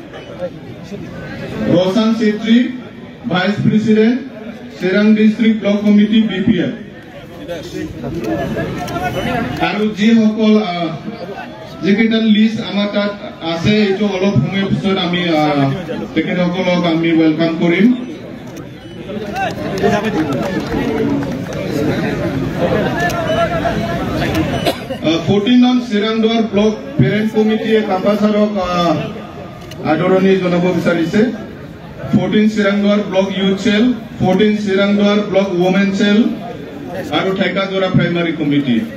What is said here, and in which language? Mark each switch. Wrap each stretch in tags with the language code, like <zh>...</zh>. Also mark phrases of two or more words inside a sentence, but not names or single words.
<en>Roshan Setri, Vice President, Serang District Block Committee BPF.</en> <as>আৰু যি সকল যেকেইটাৰ লিষ্ট আমাৰ তাত আছে এইটো অলপ সময়ৰ পিছত আমি তেখেতসকলক আমি ওয়েলকাম কৰিম 14 নং চিৰাংদুৱাৰ ব্লক পেৰেণ্ট কমিটিয়ে কাপাছাৰক আদৰণি জনাব বিচাৰিছে 14 চিৰাংদুৱাৰ ব্লক ইউথ চেল 14 চিৰাংদুৱাৰ ব্লক ওমেন চেল আৰু ঠেকাজোৰা প্ৰাইমাৰী কমিটি</as>